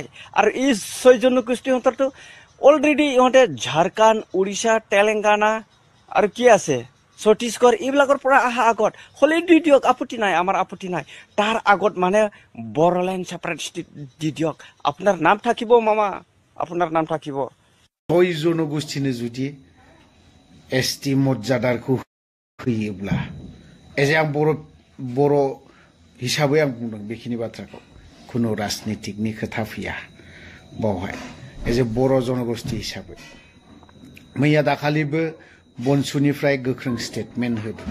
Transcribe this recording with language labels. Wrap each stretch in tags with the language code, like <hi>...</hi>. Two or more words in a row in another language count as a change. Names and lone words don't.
<as>আৰু এই 6 জনগোষ্ঠী সিহঁতৰতো অলৰেডি ইহঁতে ঝাৰখণ্ড, উৰিষ্যা, তেলেংগানা আৰু কি আছে ছত্তীশগড় এইবিলাকৰ পৰা অহা আগত হ'লে দি দিয়ক, আপত্তি নাই, আমাৰ আপত্তি নাই। তাৰ আগত মানে বড়োলেণ্ড</as> <en>separate state</en> <as>দি দিয়ক। আপোনাৰ নাম থাকিব মামা, আপোনাৰ নাম থাকিব।</as> <brx>6 জনগোষ্ঠীनो जुदि एसटी मर्यादाखौ होयोब्ला एज आं बर' हिसाबै आं बुंदों बेखिनि बाथ्राखौ, खुनु राजनितिकनि खोथा फैया बावहाय। एज बर' जनगोष्ठी हिसाबै मैया दाखालिबो बनसुनिफ्राय गोख्रों स्टेटमेन्ट होदों।</brx>